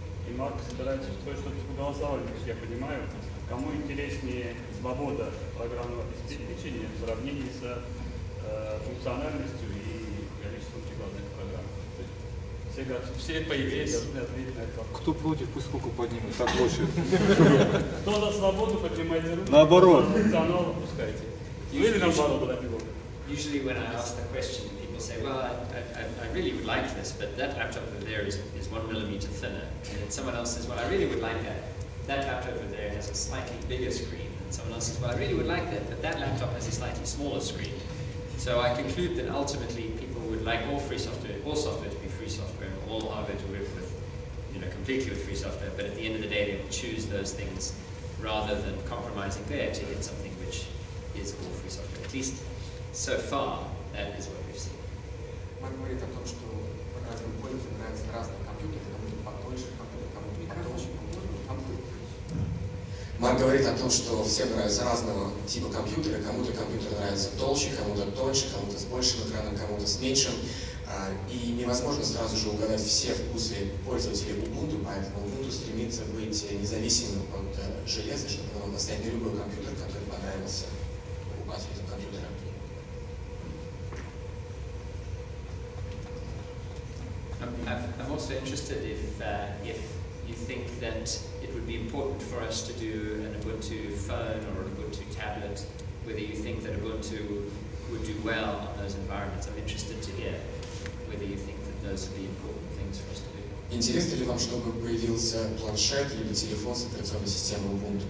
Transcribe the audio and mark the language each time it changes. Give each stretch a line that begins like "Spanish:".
Russian: И Марк собирается устроить что-то типа голосования, как я понимаю, кому интереснее свобода программного обеспечения в сравнении с функциональностью и количеством прикладных программ. То есть Все по идее должны ответить на этот вопрос. Кто против, пусть руку поднимет, так лучше. Кто за свободу, поднимайте руку. Наоборот. Кто за функционал, опускайте. Или наоборот, подопилок.
English: Usually when I ask the question, people say, well, I really would like this, but that laptop over there is 1 millimeter thinner. And then someone else says, well, I really would like that laptop over there has a slightly bigger screen. And someone else says, well, I really would like that, but that laptop has a slightly smaller screen. So I conclude that ultimately people would like all software to be free software, and all hardware to work with, completely with free software. But at the end of the day, they will choose those things rather than compromising there to get something which is all free software. At least so far, that is what we've seen.
Russian: Мак говорит о том, что разным пользователям нравятся разные компьютеры, кому-то потоньше компьютер, кому-то потолще, кому-то. Мак говорит о том, что всем нравятся разного типа компьютера, кому-то компьютер нравится толще, кому-то тоньше, кому-то с большим экраном, кому-то с меньшим. И невозможно сразу же угадать все вкусы пользователей Ubuntu, поэтому Ubuntu стремится быть независимым от железа, чтобы он мог поставить на любой компьютер, который понравился покупателю компьютера.
English: I'm also interested if you think that it would be important for us to do an Ubuntu phone or an Ubuntu tablet, whether you think that Ubuntu would do well on those environments. I'm interested to hear whether you think that those would be important things for us to do.
Russian: Интересно ли вам, чтобы появился планшет либо телефон с операционной системой Ubuntu?